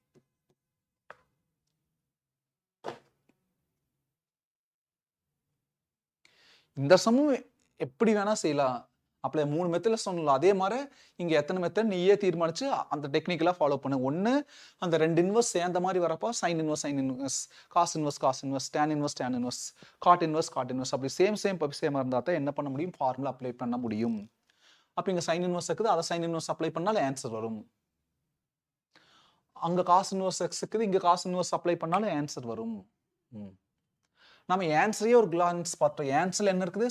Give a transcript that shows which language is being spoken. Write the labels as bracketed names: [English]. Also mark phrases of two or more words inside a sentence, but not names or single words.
[Tamil] இந்த சமம் எப்படி வேணா செய்யலாம் அப்பல 3 மெத்தட்ல சொன்னல அதே மாதிரி இங்க எத்தனை மெத்தட் நீயே தீர்மானிச்சு அந்த டெக்னிக்கலா ஃபாலோ பண்ணு ஒன்னு அந்த ரெண்டு இன்வெர்ஸ் சேர்ந்த மாதிரி வரப்ப [English] sin inverse cos inverse tan inverse cot inverse [Tamil] அப்படி சேமா இருந்தா தான் என்ன பண்ண முடியும் [English] formula apply [Tamil] பண்ண முடியும் அப்ப இங்க [English] sin inverse [Tamil] இருக்குது அத [English] sin inverse apply [Tamil] பண்ணால ஆன்சர் வரும் அங்க [English] cos inverse x [Tamil] இருக்குது இங்க [English] cos inverse apply [Tamil] பண்ணால ஆன்சர் வரும் நம்ம ஆன்சரே ஒரு கிளான்ஸ் பார்த்தோம். ஆன்சர்ல என்ன இருக்குது?